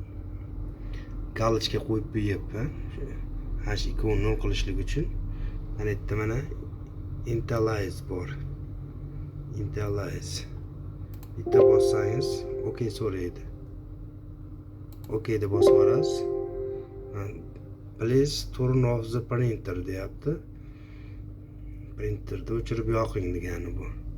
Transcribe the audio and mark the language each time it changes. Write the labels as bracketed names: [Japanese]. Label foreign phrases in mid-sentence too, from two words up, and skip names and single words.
[Uzbek] Galochka qo'yib qo'yapman. Shu ikkovini 0 qilishlik uchun mana yerda mana Initialize bor. Initialize. Bitta bossangiz OK so'raydi. OK deb bosib olasiz. [English] Please turn off the printer deyapti. [Uzbek] Printerni o'chirib yoqing degani bu.